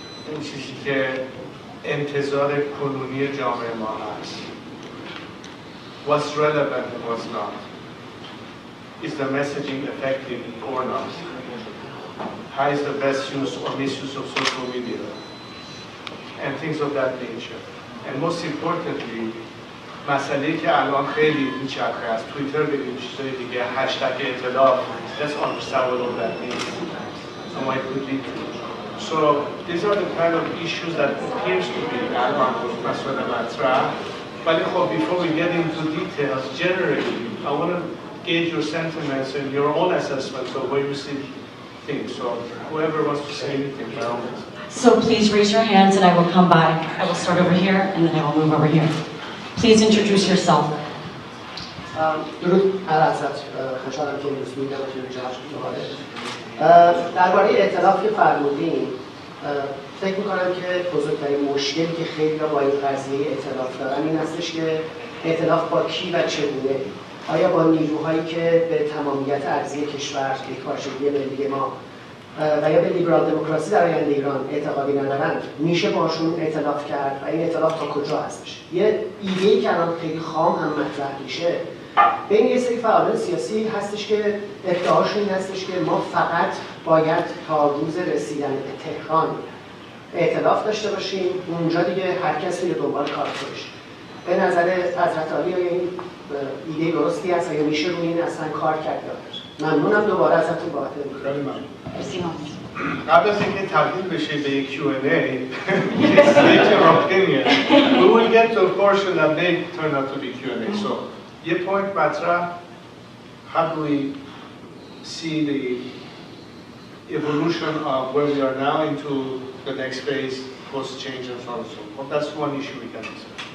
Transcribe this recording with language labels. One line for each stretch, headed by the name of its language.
Persian: این چیزی که انتظار کنونی جامعه ما هست.
English: What's relevant and what's not. Is the messaging effective or not? How is the best use or misuse of social media? And things of that nature. And most importantly,
Persian: مسئله‌ای که الان خیلی میچرخه از توییتر بگیم چیزای دیگه هشتگ اطلاع.
English: Let's understand what all that means. And what it could lead to. So these are the kind of issues that appears to be
Persian: الان مسئله مطرح.
English: But before we get into details, generally, I want to gauge your sentiments and your own assessment of where you see things. So whoever wants to say anything, by all means. So please raise your hands and I will come by. I will start over here and then I will move over here. Please introduce yourself.
Persian: درود حضرت، خوشحالم که امروز می‌بینم که جناب درباره ائتلاف که فرمودین، فکر می‌کنم که بزرگترین مشکلی که خیلی‌ها با این قضیه ائتلاف دارن این هستش که ائتلاف با کی و چگونه؟ آیا با نیروهایی که به تمامیت ارضی کشور، یکپارچگی ملی ما و یا به لیبرال دموکراسی در آینده ایران اعتقادی ندارند، میشه باشون ائتلاف کرد و این ائتلاف تا کجا هستش؟ یه ایده‌ای که الان خیلی خام هم مطرح میشه بین یه سری فعالان سیاسی هستش که ادعاشون این هستش که ما فقط باید تا روز رسیدن به تهران ائتلاف داشته باشیم، اونجا دیگه هر کسی رو دنبال کار خودش. به نظر حضرت عالی آیا این ایده درستی هست و یا میشه روی این اصلا کار کرد یا نه؟ ممنونم دوباره ازتون بابت قبل از اینکه تبدیل بشه به یک Q&A,
English: state your opinion. We will get to a portion that may turn out to be Q&A. So,
Persian: یه point مطرح,
English: how do we see the evolution of where we are now into the next phase, post-change and so on and so forth. That's one issue we can discuss.